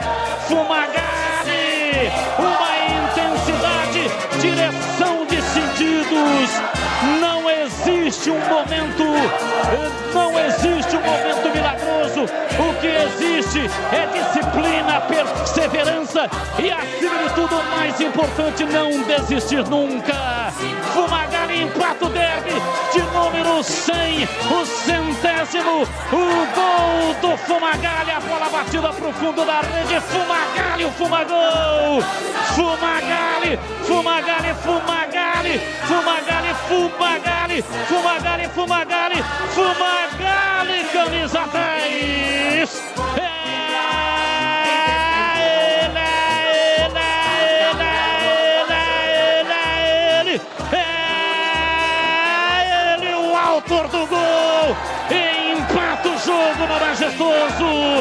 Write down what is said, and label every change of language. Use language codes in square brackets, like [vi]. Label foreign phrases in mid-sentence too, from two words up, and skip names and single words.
[pt] Fumagalli, uma intensidade, direção de sentidos, não existe um momento milagroso, o que existe é disciplina, perseverança e, acima de tudo, o mais importante, não desistir nunca. Fumagalli empata o derby de número 100, o 100º, o gol do Fumagalli, a bola batida para o fundo da rede, Fumagalli, o Fumagol, Fumagalli, Fumagalli, Fumagalli, Fumagalli, Fumagalli, Fumagalli, Fumagalli, Fumagalli, camisa 10. Ele, o autor do gol, e empata o jogo no Majestoso.